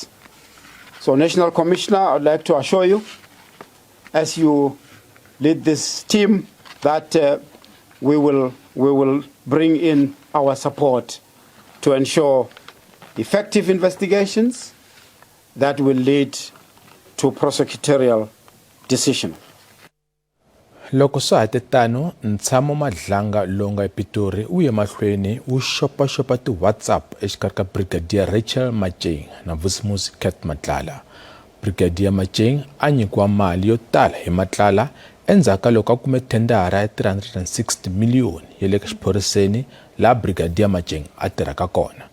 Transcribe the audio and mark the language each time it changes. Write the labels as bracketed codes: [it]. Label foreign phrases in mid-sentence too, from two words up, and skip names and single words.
[en] So, National Commissioner, I would like to assure you, as you lead this team, that we will bring in our support to ensure effective investigations that will lead to prosecutorial decision. [ts] Loko swa ha te tano, Ntshamo Madlanga lowu nga ePitori wu ye mahlweni wu xopaxopa ti-WhatsApp exikarhi ka Brigadier Rachel Macheng na Vusimuzi Cat Matlala. Brigadier Macheng a nyikiwa mali yo tala hi Matlala endzhaku ka loko a kume thendara ya 360 miliyoni ya le ka xiphoriseni laha Brigadier Macheng a tirhaka kona.